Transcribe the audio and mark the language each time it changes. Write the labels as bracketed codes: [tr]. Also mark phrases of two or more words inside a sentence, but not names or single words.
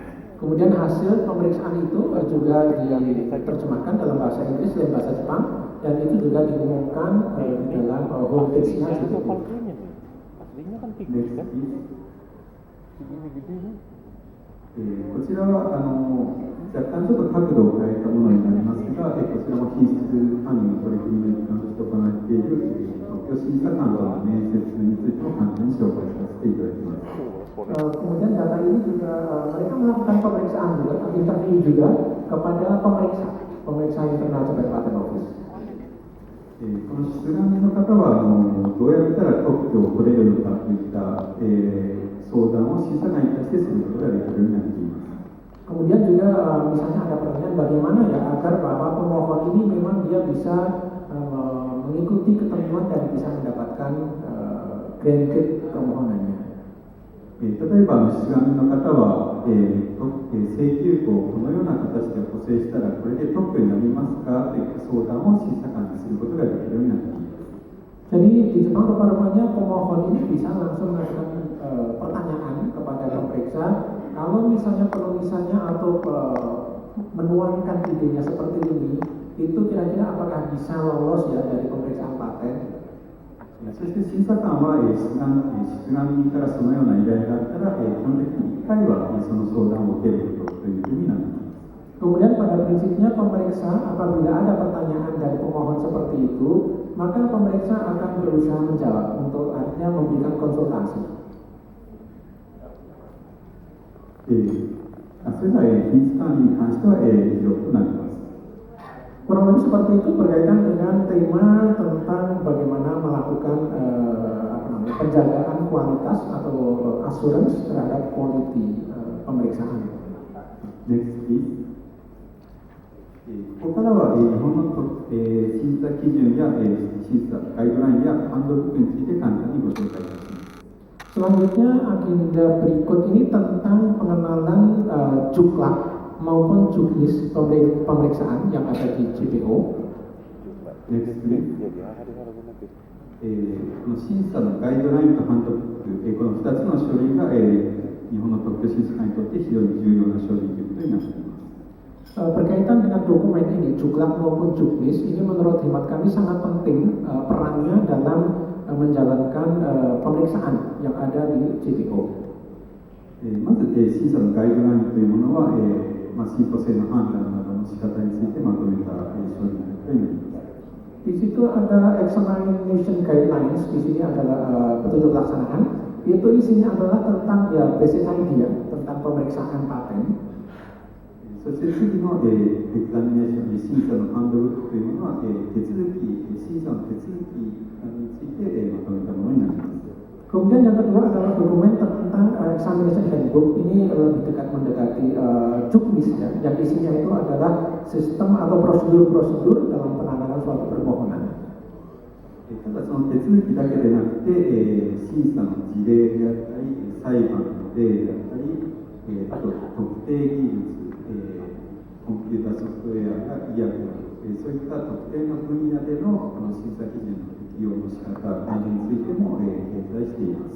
[id] Kemudian hasil pemeriksaan itu juga diterjemahkan dalam bahasa Inggris dan bahasa Jepang dan itu juga diumumkan di dalam homepage-nya JPO. Aslinya kan [en] Next, please. [ja] こちらは若干ちょっと角度を変えたものになりますが、こちらも品質管理の取り組みの一環として行っている特許審査官との面接についても簡単に紹介させていただきます。 [id] Kemudian data ini juga mereka melakukan pemeriksaan juga, interview juga kepada pemeriksa internal sebagai [en] patent office. [ja] この出願の方はどうやったら特許を取れるのかといった、相談を審査官に対してすることができるようになっています。 [id] Kemudian juga misalnya ada pertanyaan bagaimana ya agar bahwa pemohon ini memang dia bisa mengikuti ketentuan dan bisa mendapatkan granted permohonannya. [ja] 例えば出願の方は、請求項をこのような形で補正したらこれで特許になりますかといった相談を審査官にすることができるようになっています。 [id] Jadi di Jepang rupa-rupanya pemohon ini bisa langsung melakukan pertanyaan kepada pemeriksa kalau misalnya penulisannya atau menuangkan idenya seperti ini itu kira-kira apakah bisa lolos ya dari pemeriksaan paten. [ja] そして審査官は出願人からそのような依頼があったら基本的に1回はその相談を受けることというふうになっています。 [id] Kemudian pada prinsipnya pemeriksa apabila ada pertanyaan dari pemohon seperti itu, maka pemeriksa akan berusaha menjawab untuk artinya memberikan konsultasi. [ja] それでは品質管理に関しては以上となります。 [id] Kurang lebih seperti itu berkaitan dengan tema tentang bagaimana melakukan penjagaan kualitas atau assurance terhadap quality pemeriksaan. [en] Next, please. [ja] ここからは日本の審査基準や審査ガイドラインやハンドブックについて簡単にご紹介いたします。 [id] Selanjutnya agenda berikut ini tentang pengenalan juklak maupun juknis pemeriksaan yang ada di JPO. [en] Next, please. [ja] この審査のガイドラインとハンドブック、この2つの書類が日本の特許審査官にとって非常に重要な書類ということになっています。 [id] Berkaitan dengan dokumen ini, juklak maupun juknis, ini menurut hemat kami sangat penting perannya dalam menjalankan pemeriksaan yang ada di JPO. [ja] まず審査のガイドラインというものは、進歩性の判断などの仕方についてまとめた書類となります。 [id] Di situ ada [en] examination guidelines, [id] di sini adalah petunjuk pelaksanaan. Itu isinya adalah tentang ya [en] basic idea [id] tentang pemeriksaan paten. [ja] そして次のエクザミネーション、審査のハンドブックというものは審査の手続きについてまとめたものになります。 [id] Kemudian yang kedua adalah dokumen tentang [en] examination handbook. [id] Ini lebih dekat mendekati juknis ya, yang isinya itu adalah sistem atau prosedur-prosedur dalam penanganan suatu permohonan. [ja] ただその手続きだけでなくて、審査の事例であったり、裁判の例であったり、あと特定技術、コンピューターソフトウェアや医薬など、そういった特定の分野でのこの審査基準の適用の仕方などについても掲載しています。